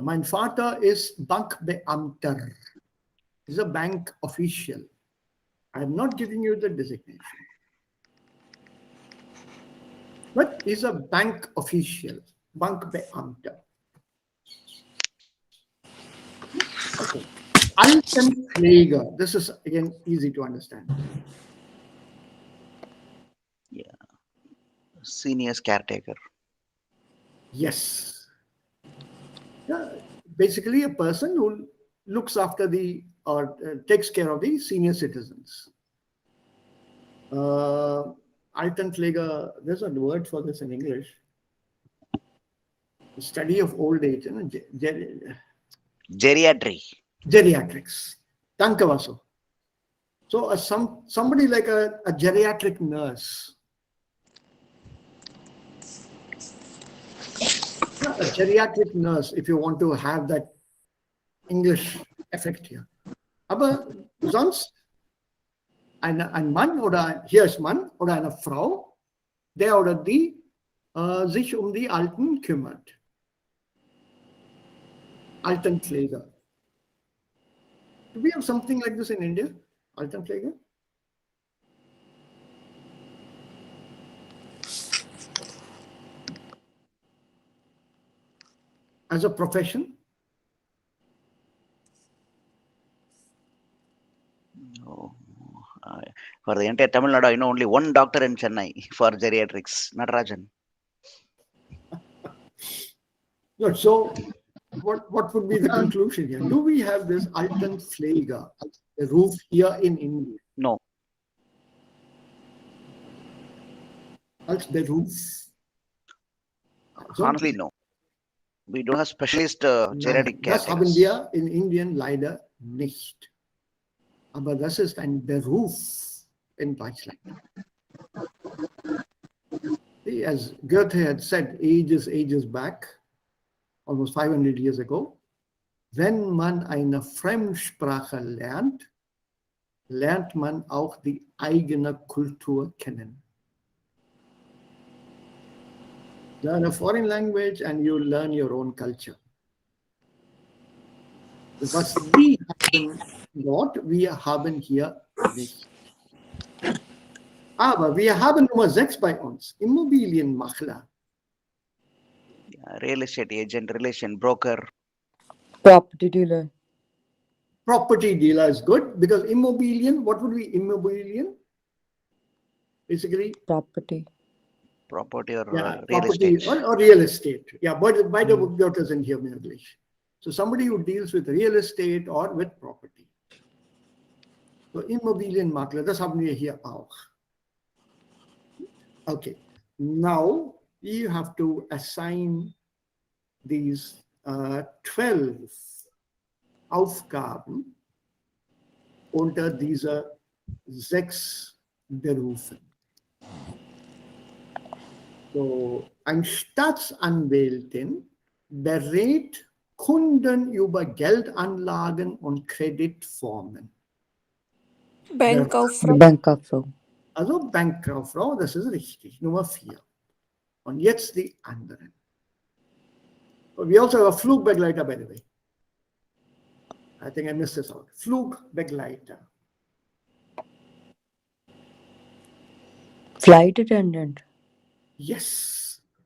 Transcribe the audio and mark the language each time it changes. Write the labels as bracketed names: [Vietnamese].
[German] Mein Vater ist Bankbeamter. [English] He's a bank official. I'm not giving you the designation. But he's a bank official. Bankbeamter. Okay. Altenpfleger. This is again easy to understand. Senior's caretaker. Yes. Yeah, basically, a person who looks after the or takes care of the senior citizens. Altenpfleger, there's a word for this in English. The study of old age, you know, Geriatry. geriatrics. Danke, Vasu. So somebody like a geriatric nurse. A geriatric nurse, if you want to have that English effect here. [German] Aber sonst ein Mann oder hier ist Mann oder eine Frau, der oder die sich um die Alten kümmert. Altenpfleger. [English] Do we have something like this in India? [German] Altenpfleger? [English] As a profession? Oh, for the entire Tamil Nadu, I know only one doctor in Chennai for geriatrics, Natarajan. No, so what would be the conclusion here? Do we have this Altenpfleger, the roof here in India? No. [German] Als Beruf? [English] Honestly, no. We don't have specialist geriatric [German] Das haben [English] caretakers. [German] wir in Indien leider nicht. Aber das ist ein Beruf in Deutschland. [English] See, as Goethe had said ages back, almost 500 years ago, [German] wenn man eine Fremdsprache lernt, lernt man auch die eigene Kultur kennen. [English] Learn a foreign language and you learn your own culture. [German] Was wir haben dort, wir haben hier nicht. Aber wir haben Nummer 6 bei uns, Immobilienmakler. [English] Real estate agent, relation, broker. Property dealer. Property dealer is good because Immobilien, what would be Immobilien? Basically, Property. Property or yeah, real property estate. or real estate. Yeah, but [German] beide Wörter sind hier möglich. [English] So somebody who deals with real estate or with property. [German] So Immobilienmakler, das haben wir hier auch. [English] Okay, now you have to assign these 12 [German] Aufgaben unter dieser 6 Berufen. So, ein Staatsanwältin berät Kunden über Geldanlagen und Kreditformen. Bankkauffrau. Bankkauffrau. Also Bankkauffrau, das ist richtig, Nummer 4. Und jetzt die anderen. [English] We also have a Flugbegleiter, by the way. I think I missed this out. [German] Flugbegleiter. [English] Flight attendant. Yes.